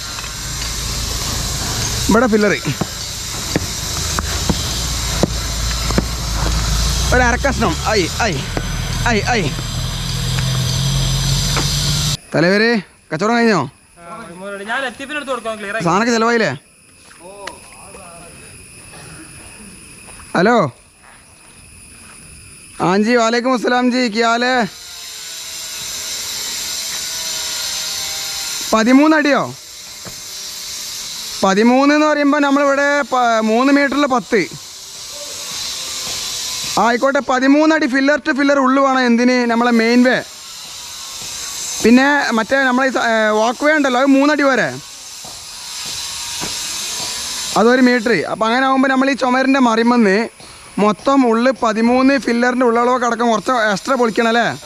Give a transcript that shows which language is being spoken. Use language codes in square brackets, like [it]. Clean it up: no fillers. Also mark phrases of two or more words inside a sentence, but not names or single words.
[ml] ഇവിടെ ഫില്ലറ് ഒരു അരക്കഷ്ണം. തലവരെ കച്ചവടം കഴിഞ്ഞോ? സാധനമൊക്കെ ചിലവായില്ലേ? ഹലോ [hi] हाँ जी वालेकुम अस्सलाम जी क्या हाल है [ml] 13 അടിയോ 13 എന്ന് പറയുമ്പോൾ നമ്മളിവിടെ 3 മീറ്ററിൽ 10 ആയിക്കോട്ടെ 13 അടി [en] pillar to pillar [ml] ഉള്ളു വേണം എന്തിന് നമ്മളെ [en] main way [ml] പിന്നെ മറ്റേ നമ്മളെ [en] walk way [ml] ഉണ്ടല്ലോ അത് 3 അടി വരെ അതൊരു മീറ്റർ അപ്പം അങ്ങനെ ആകുമ്പോൾ നമ്മൾ ഈ ചുമരിൻ്റെ മറിമെന്ന് മൊത്തം ഉള്ളിൽ 13 ഫില്ലറിൻ്റെ ഉള്ളളവൊക്കെ അടക്കം കുറച്ച് എക്സ്ട്രാ പൊളിക്കണം അല്ലേ